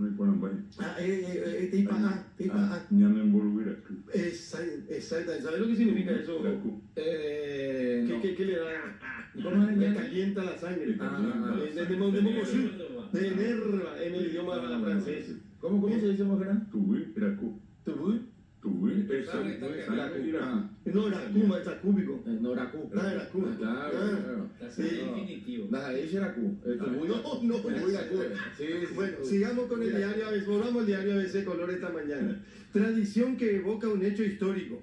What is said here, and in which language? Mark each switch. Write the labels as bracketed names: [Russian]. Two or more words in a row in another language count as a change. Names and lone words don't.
[Spanish] Exacto. ¿Sabes lo que significa eso? ¿Qué le da? ¿Cómo le calienta la sangre? De enerva en el idioma francés. ¿Cómo se dice, Mojera? Tubuy, Iraku. ¿Tubuy? Tubuy, No, Iraku, está cúbico. No, Iraku. Iraku. Claro. Sí. Definitivo. Ahí es Iraku. No, bueno, sigamos con el diario ABC. Volvamos al diario ABC Color esta mañana. Tradición que evoca un hecho histórico.